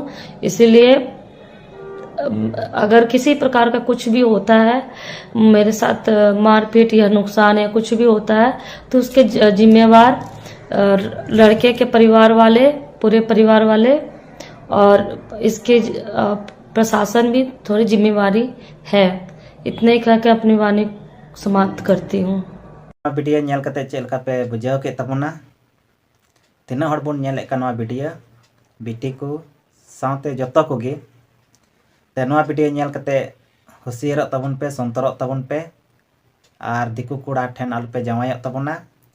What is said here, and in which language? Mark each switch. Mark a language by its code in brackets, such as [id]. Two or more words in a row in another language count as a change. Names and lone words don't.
[hi] इसीलिए अगर किसी प्रकार का कुछ भी होता है, मेरे साथ मारपीट या नुकसान या कुछ भी होता है, तो उसके जिम्मेवार लड़के के परिवार वाले, पूरे परिवार वाले और इसके प्रशासन भी थोड़ी जिम्मेवारी है। इतने ही कह के अपनी वाणी समाप्त करती हूँ। [unr] वीडियो नेल कते चेल का पे बुझाव के तबना तिना हड़ बोन नेल का नवा वीडियो बिटी को साथे जतो को गे ते नवा वीडियो नेल कते हुसियार तबन पे, संतरक तबन पे, और दिकु कुड़ा ठेन आलु पे जमाय तबना।